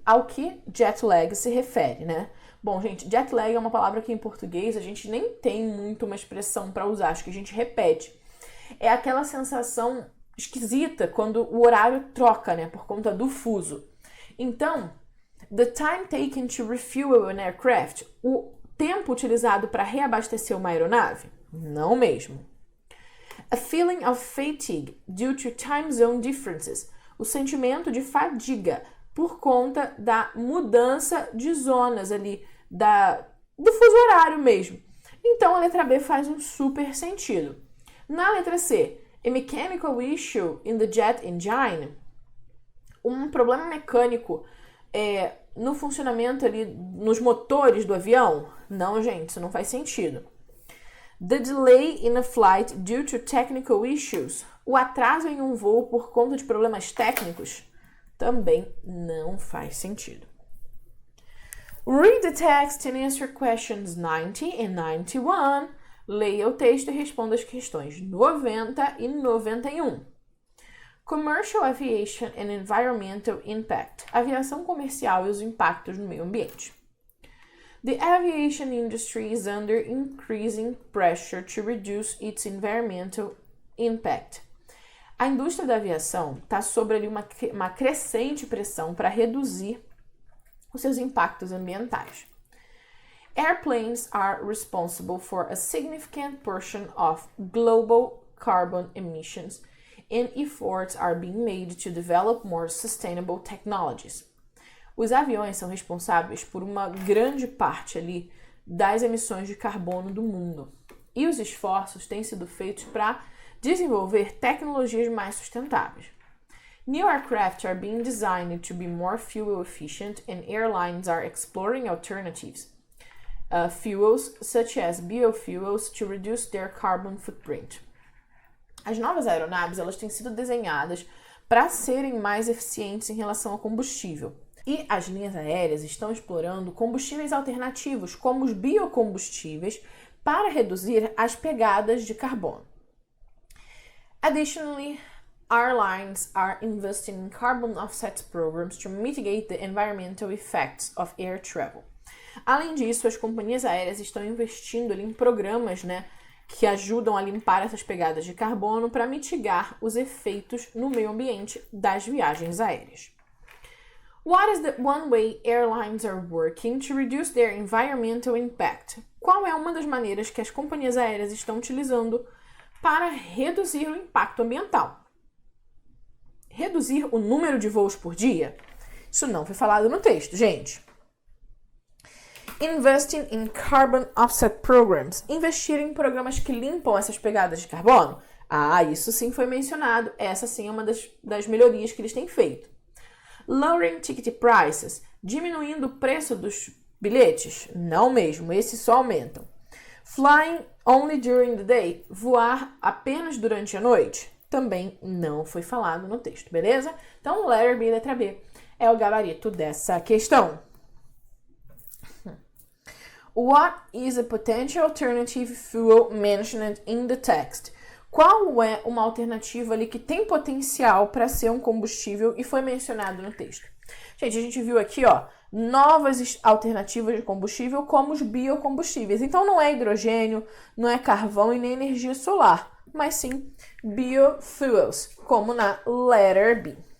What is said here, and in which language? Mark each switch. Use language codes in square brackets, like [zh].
[pt] Ao que jet lag se refere, né? Bom, gente, jet lag é uma palavra que em português a gente nem tem muito uma expressão para usar, acho que a gente repete. É aquela sensação esquisita quando o horário troca, né, por conta do fuso. Então, [en] the time taken to refuel an aircraft, [pt] o tempo utilizado para reabastecer uma aeronave? Não mesmo. [en] A feeling of fatigue due to time zone differences, [pt] o sentimento de fadiga por conta da mudança de zonas ali, do fuso horário mesmo. Então, a letra B faz um super sentido. Na letra C, [en] a mechanical issue in the jet engine, [pt] um problema mecânico no funcionamento ali, nos motores do avião? Não, gente, isso não faz sentido. [en] The delay in a flight due to technical issues, [pt] o atraso em um voo por conta de problemas técnicos? Também não faz sentido. [en] Read the text and answer questions 90 and 91. [pt] Leia o texto e responda as questões 90 e 91. [en] Commercial Aviation and Environmental Impact. [pt] Aviação comercial e os impactos no meio ambiente. [en] The aviation industry is under increasing pressure to reduce its environmental impact. [pt] A indústria da aviação está sob ali uma crescente pressão para reduzir os seus impactos ambientais. [en] Airplanes are responsible for a significant portion of global carbon emissions, and efforts are being made to develop more sustainable technologies. [pt] Os aviões são responsáveis por uma grande parte ali das emissões de carbono do mundo. E os esforços têm sido feitos para desenvolver tecnologias mais sustentáveis. [en] New aircraft are being designed to be more fuel efficient, and airlines are exploring alternatives, fuels such as biofuels, to reduce their carbon footprint. [pt] As novas aeronaves elas têm sido desenhadas para serem mais eficientes em relação ao combustível. E as linhas aéreas estão explorando combustíveis alternativos, como os biocombustíveis, para reduzir as pegadas de carbono. [en] Additionally, airlines are investing in carbon offset programs to mitigate the environmental effects of air travel. [pt] Além disso, as companhias aéreas estão investindo ali em programas, que ajudam a limpar essas pegadas de carbono para mitigar os efeitos no meio ambiente das viagens aéreas. [en] What is the one way airlines are working to reduce their environmental impact? [pt] Qual é uma das maneiras que as companhias aéreas estão utilizando para reduzir o impacto ambiental? Reduzir o número de voos por dia? Isso não foi falado no texto, gente. [en] Investing in carbon offset programs. [pt] Investir em programas que limpam essas pegadas de carbono? Isso sim foi mencionado. Essa sim é uma das melhorias que eles têm feito. [en] Lowering ticket prices. [pt] Diminuindo o preço dos bilhetes? Não mesmo, esses só aumentam. [en] Flying only during the day. [pt] Voar apenas durante a noite? Também não foi falado no texto, beleza? Então, [en] letter B, [pt] letra B, é o gabarito dessa questão. [en] What is a potential alternative fuel mentioned in the text? [pt] Qual é uma alternativa ali que tem potencial para ser um combustível e foi mencionado no texto? Gente, a gente viu aqui, ó, novas alternativas de combustível como os biocombustíveis. Então, não é hidrogênio, não é carvão e nem energia solar, mas sim biofuels, como na [en] letter B.